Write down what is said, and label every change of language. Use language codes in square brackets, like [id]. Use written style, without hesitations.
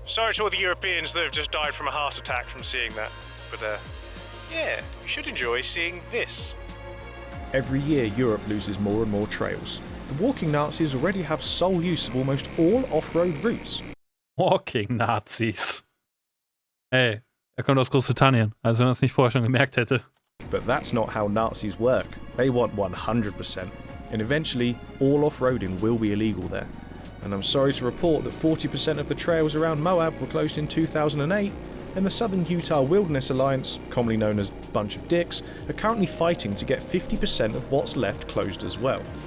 [en] sorry to all the Europeans that have just died from a heart attack from seeing that. But, yeah, you should enjoy seeing this. Every year Europe loses more and more trails. The walking Nazis already have sole use of almost all off-road routes. Walking Nazis. [de] Ey, er kommt aus Großbritannien, also wenn man es nicht vorher schon gemerkt hätte. [en] But that's not how Nazis work. They want 100%. And eventually, all off-roading will be illegal there. And I'm sorry to report that 40% of the trails around MOAB were closed in 2008, and the Southern Utah Wilderness Alliance, commonly known as Bunch of Dicks, are currently fighting to get 50% of what's left closed as well.